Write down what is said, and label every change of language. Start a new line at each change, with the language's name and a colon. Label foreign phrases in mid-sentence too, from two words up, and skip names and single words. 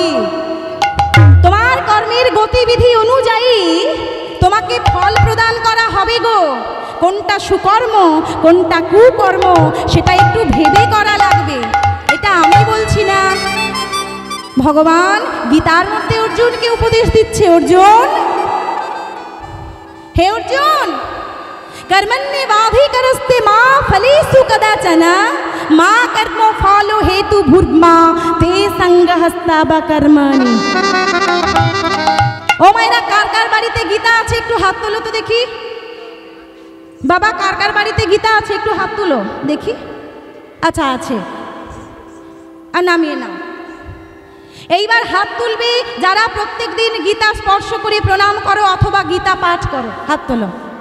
Bangla: তোমার কর্মের গতিবিধি অনুযায়ী তোমাকে ফল প্রদান করা হবে গো। কোনটা সুকর্ম কোনটা কুকর্ম সেটা একটু ভেবে করা লাগবে। এটা আমি বলছি না, ভগবান গীতার মধ্যে অর্জুনকে উপদেশ দিচ্ছে। অর্জুন, হে অর্জুন,
Sanskrit: कर्मण्येवाधिकारस्ते मा फलेषु कदाचन मा कर्म फलो हेतु भूर्मा ते संगहस्ताव कर्मणि।
Bangla: ও মায়েরা, কার কার বাড়িতে গীতা আছে একটু হাত তোলো তো দেখি। বাবা, কার কার বাড়িতে গীতা আছে একটু হাত তুলো দেখি। আচ্ছা আছে, আর নামিয়ে নাও। এইবার হাত তুলবে যারা প্রত্যেক দিন গীতা স্পর্শ করে প্রণাম করো অথবা গীতা পাঠ করো, হাত তোলো।